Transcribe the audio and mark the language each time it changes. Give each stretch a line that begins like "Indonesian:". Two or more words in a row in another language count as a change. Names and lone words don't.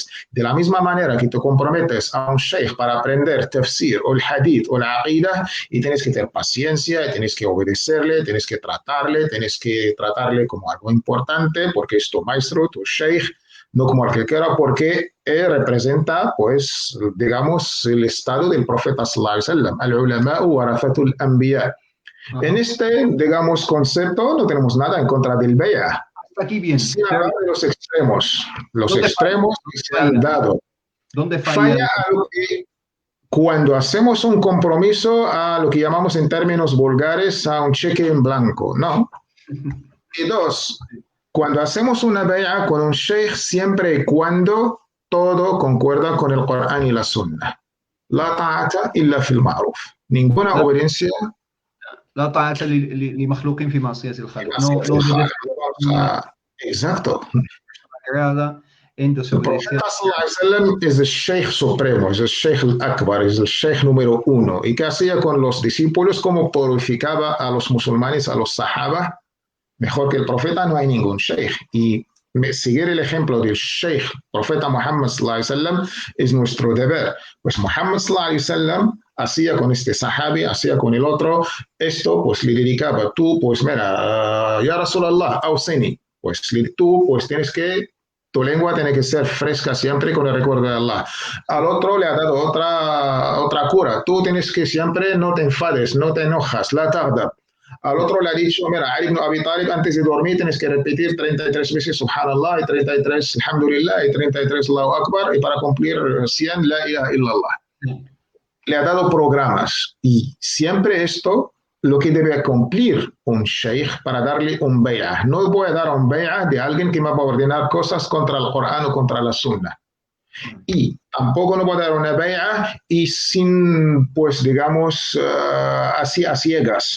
Spanish: De la misma manera que te comprometes a un sheikh para aprender tafsir o el hadith o la aqidah, y tienes que tener paciencia, tienes que obedecerle, tienes que tratarle como algo importante, porque es tu maestro, tu sheikh, no como cualquiera, porque representa, pues, digamos, el estado del profeta
Arabic: صلى الله عليه وسلم, العلماء ورثة الأنبياء.
Spanish: En este, digamos, concepto no tenemos nada en contra del bay'ah. Aquí bien. Sin hablar de los extremos que se han dado. ¿Dónde falla a lo que, cuando hacemos un compromiso a lo que llamamos en términos vulgares a un cheque en blanco, ¿no? Y dos, cuando hacemos una bay'ah con un sheikh, siempre y cuando todo concuerda con el Corán y la Sunna.
Arabic: لا طاعة إلا في المعروف.
Spanish: Ninguna obediencia.
Arabic: لا طاعة لمخلوق في معصية الخالق.
Spanish: Exacto. Entonces, el profeta
Arabic: صلى الله عليه وسلم
Spanish: es el sheikh supremo, es el
Arabic: الشيخ الأكبر,
Spanish: es el sheikh número uno. ¿Y qué hacía con los discípulos? ¿Cómo purificaba a los musulmanes, a los sahaba? Mejor que el profeta no hay ningún sheikh. Y seguir el ejemplo del sheikh, profeta Muhammad
Arabic: صلى الله عليه وسلم,
Spanish: es nuestro deber. Pues Muhammad
Arabic: صلى الله عليه وسلم
Spanish: hacía con este sahabi, hacía con el otro, esto pues le dedicaba, tú pues mira,
Arabic: يا رسول الله، أوصني,
Spanish: pues tú pues tienes que, tu lengua tiene que ser fresca siempre con el recuerdo de Allah. Al otro le ha dado otra cura, tú tienes que siempre no te enfades, no te enojas,
Arabic: لا تغضب.
Spanish: Al otro le ha dicho, mira, Ali ibn Abi Talib, antes de dormir tienes que repetir 33 veces Subhanallah, y 33 Alhamdulillah, y 33
Arabic: الله أكبر,
Spanish: y para cumplir 100
Arabic: لا إله إلا الله.
Spanish: Le ha dado programas, y siempre esto lo que debe cumplir un sheikh para darle un bay'ah. No voy a dar un bay'ah de alguien que me va a ordenar cosas contra el Corán o contra la Sunna. Y tampoco no voy a dar una bay'ah y sin, pues digamos, así a ciegas.